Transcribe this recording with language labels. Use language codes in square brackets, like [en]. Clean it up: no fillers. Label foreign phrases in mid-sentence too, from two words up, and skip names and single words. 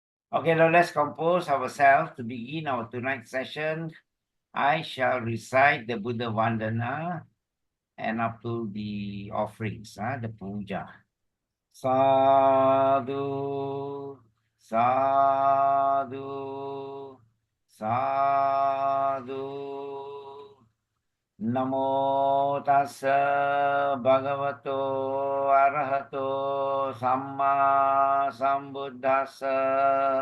[en] Okay, now let's compose ourselves to begin our tonight's session. I shall recite the Buddha Vandana and up to the offerings, the puja. [pi] Sadhu, sadhu, sadhu. Namo tassa bhagavato arahato samma sambuddhassa.